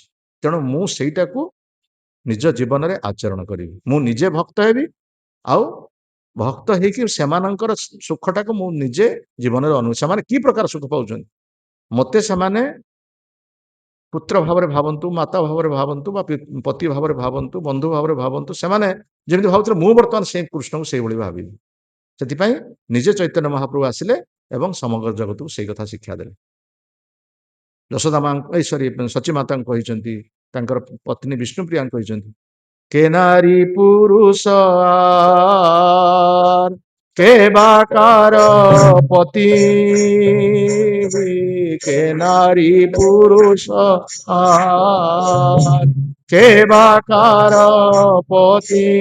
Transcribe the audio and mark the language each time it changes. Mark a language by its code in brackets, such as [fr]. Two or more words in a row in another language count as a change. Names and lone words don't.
[or] ତେଣୁ ମୁଁ ସେଇଟାକୁ ନିଜ ଜୀବନରେ ଆଚରଣ କରିବି, ମୁଁ ନିଜେ ଭକ୍ତ ହେବି, ଆଉ ଭକ୍ତ ହେଇକି ସେମାନଙ୍କର ସୁଖଟାକୁ ମୁଁ ନିଜେ ଜୀବନରେ ସେମାନେ କି ପ୍ରକାର ସୁଖ ପାଉଛନ୍ତି, ମତେ ସେମାନେ ପୁତ୍ର ଭାବରେ ଭାବନ୍ତୁ, ମାତା ଭାବରେ ଭାବନ୍ତୁ, ବା ପତି ଭାବରେ ଭାବନ୍ତୁ, ବନ୍ଧୁ ଭାବରେ ଭାବନ୍ତୁ, ସେମାନେ ଯେମିତି ଭାବୁଥିଲେ, ମୁଁ ବର୍ତ୍ତମାନ ସେଇ କୃଷ୍ଣଙ୍କୁ ସେଇଭଳି ଭାବିବି। ସେଥିପାଇଁ ନିଜେ ଚୈତନ୍ୟ ମହାପ୍ରଭୁ ଆସିଲେ ଏବଂ ସମଗ୍ର ଜଗତକୁ ସେଇ କଥା ଶିକ୍ଷା ଦେଲେ। ଯଶୋଦା ମା ସଚୀ ମାତାଙ୍କୁ କହିଛନ୍ତି, ତାଙ୍କର ପତ୍ନୀ ବିଷ୍ଣୁପ୍ରିୟାଙ୍କୁ କହିଛନ୍ତି, [bn] কে নারী পুরুষ আর কে বাকার পতি, কে নারী পুরুষ আর কে বাকার পতি,